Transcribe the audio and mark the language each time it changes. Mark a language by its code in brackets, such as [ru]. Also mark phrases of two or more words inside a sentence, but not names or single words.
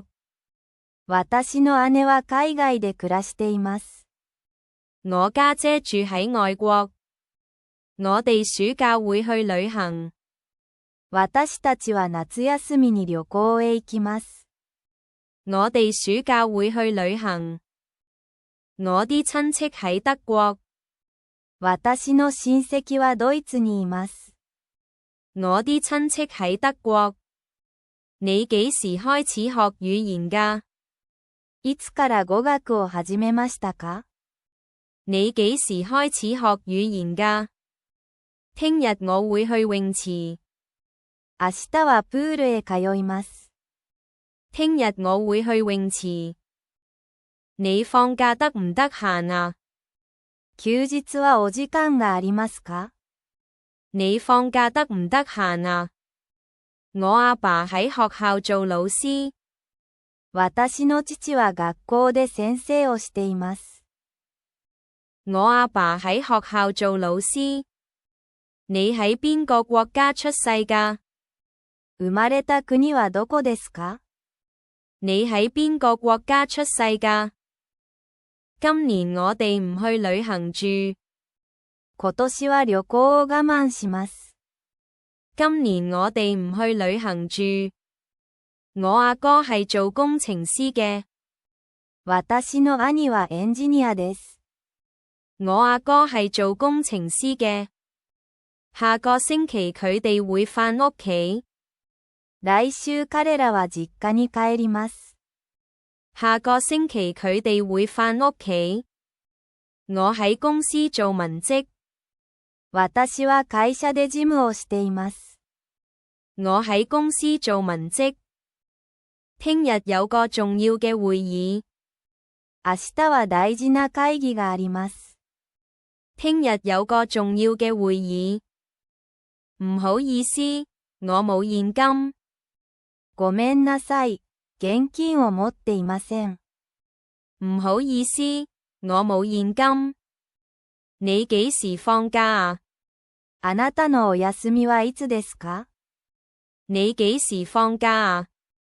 [ja] 私の姉は海外で暮らしています。 [yue] 我家姐住喺外國。我哋暑假會去旅行。 [ja] 私たちは夏休みに旅行へ行きます。 [yue] 我哋暑假會去旅行。我啲親戚喺德國。 [ja] 私の親戚はドイツにいます。 [yue] 我啲親戚喺德國。你幾時開始學語言㗎？ [ja] いつから語學を始めましたか？ [yue] 你幾時開始學語言㗎？聽日我會去泳池。 [ja] 明日はプールへ通います。 [yue] 聽日我會去泳池。你放假得唔得閒啊？ [ja] 休日はお時間がありますか？ [yue] 你放假得唔得閒啊？我阿爸喺學校做老師。 [ja] 私の父は學校で先生をしています。 [yue] 我阿爸喺學校做老師。你喺邊個國家出世㗎？ [ja] 生まれた国はどこですか？ [yue] 你喺邊個國家出世㗎？今年我哋唔去旅行住。 [ja] 今年は旅行を我慢します。 [yue] 今年我哋唔去旅行住。我阿哥係做工程師嘅。 [ja] 私の兄はエンジニアです。 [yue] 我阿哥係做工程師嘅。下個星期佢哋會返屋企。 [ja] 來週彼らは実家に帰ります。 [yue] 下個星期佢哋會返屋企。我喺公司做文職。 [ja] 私は會社で事務をしています。 [yue] 我喺公司做文職。聽日有個重要嘅會議。 [ja] 明日は大事な會議があります。 [yue] 聽日有個重要嘅會議。唔好意思，我冇現金。 [ja] ごめんなさい、現金を持っていません。 [yue] 唔好意思，我冇現金。你幾時放假啊？ [ja] あなたのお休みはいつですか？ [yue] 你幾時放假啊？